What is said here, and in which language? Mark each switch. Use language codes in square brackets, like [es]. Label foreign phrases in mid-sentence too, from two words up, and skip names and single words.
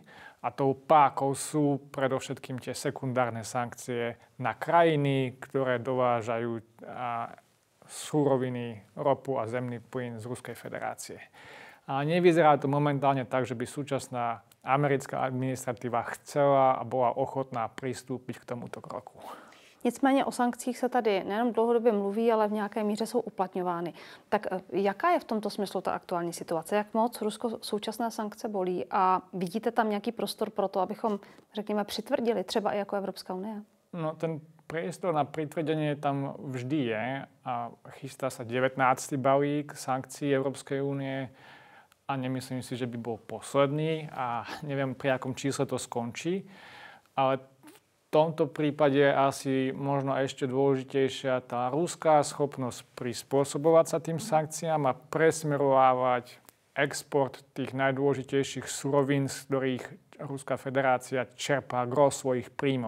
[sk] A tou pákou sú predovšetkým tie sekundárne sankcie na krajiny, ktoré dovážajú suroviny, ropu a zemný plyn z Ruskej federácie. A nevyzerá to momentálne tak, že by súčasná americká administratíva chcela a bola ochotná pristúpiť k tomuto kroku. [cs] Nicméně o sankcích se tady nejenom dlouhodobě mluví, ale v nějaké míře jsou uplatňovány. Tak jaká je v tomto smyslu ta aktuální situace? Jak moc Rusko současné sankce bolí? A vidíte tam nějaký prostor pro to, abychom, řekněme, přitvrdili třeba i jako Evropská unie? No, [sk] ten priestor na pritvrdenie tam vždy je a chystá sa 19. balík sankcií Európskej únie a nemyslím si, že by bol posledný a neviem, pri akom čísle to skončí. Ale v tomto prípade je asi možno ešte dôležitejšia tá ruská schopnosť prispôsobovať sa tým sankciám a presmerovávať export tých najdôležitejších surovín, z ktorých Ruská federácia čerpá gros svojich príjmov.